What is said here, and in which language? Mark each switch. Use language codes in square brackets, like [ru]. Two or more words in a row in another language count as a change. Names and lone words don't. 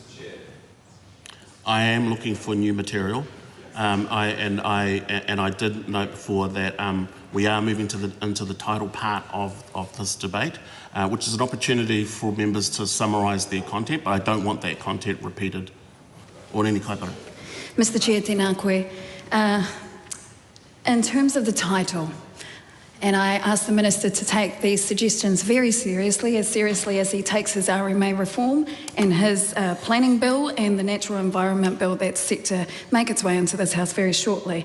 [en] I am looking for new material, I did note before that we are moving into the title part of this debate, which is an opportunity for members to summarise their content, but I don't want that content repeated. O nini kaipara. Mr. Chair, [mi] tēnā koe. [en] In terms of the title, and I ask the Minister to take these suggestions very seriously as he takes his RMA reform and his planning bill and the natural environment bill that's set to make its way into this House very shortly.